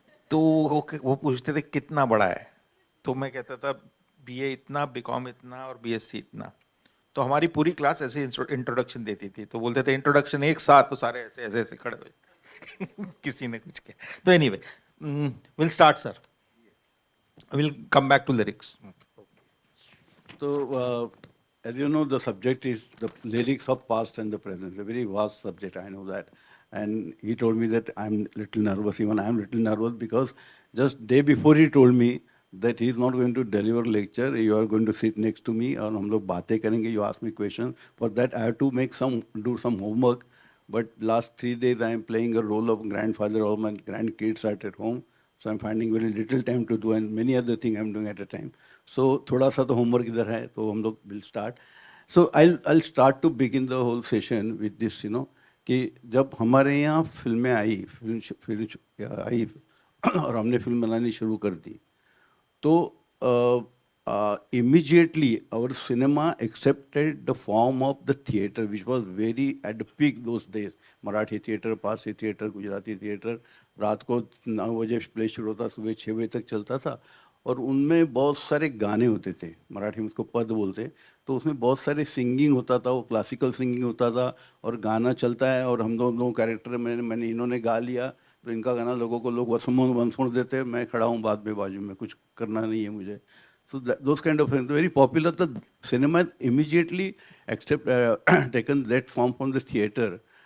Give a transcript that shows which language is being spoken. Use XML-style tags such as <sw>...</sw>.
<hi>तो वो पूछते थे कितना बड़ा है, तो मैं कहता था बीए इतना, बीकॉम इतना और बीएससी इतना. तो हमारी पूरी क्लास ऐसे इंट्रोडक्शन देती थी, तो बोलते थे इंट्रोडक्शन एक साथ, तो सारे ऐसे ऐसे ऐसे खड़े हुए. किसी ने कुछ किया. तो</hi> <en>Anyway, will start sir, will come back to lyrics. So, as you know, the subject is the lyrics of past and the present. A very vast subject, I know that. And he told me that I'm little nervous. Even I'm little nervous because just day before he told me that he's not going to deliver lecture. You are going to sit next to me,</en> <hi>और हम लोग बातें करेंगे.</hi> <en>You ask me questions. For that, I have to do some homework. But last 3 days, I am playing a role of grandfather. All my grandkids are at home. So I'm finding very little time to do, and many other things I'm doing at a time. So</en> <hi>थोड़ा सा तो homework इधर है, तो हम लोग</hi> <en>will start. So I'll start to begin the whole session with this,</en> <hi>कि जब हमारे यहाँ फिल्में आई, फिल्म आई और हमने फिल्म बनानी शुरू कर दी, तो</hi> <en>immediately our cinema accepted the form of the theatre, which was very at the peak those days. Marathi theatre, Parsi theatre, Gujarati theatre.</en> <hi>रात को 9 बजे प्ले शुरू होता, सुबह 6 बजे तक चलता था, और उनमें बहुत सारे गाने होते थे. मराठी में उसको पद बोलते. तो उसमें बहुत सारे सिंगिंग होता था, वो क्लासिकल सिंगिंग होता था, और गाना चलता है, और हम दोनों कैरेक्टर मैंने इन्होंने गा लिया, तो इनका गाना लोगों को लोग वंसुण देते, मैं खड़ा हूँ बाद में बाजू में, कुछ करना नहीं है मुझे.</hi> <en>So those kind of things very popular. The cinema immediately taken that form from the theatre.</en>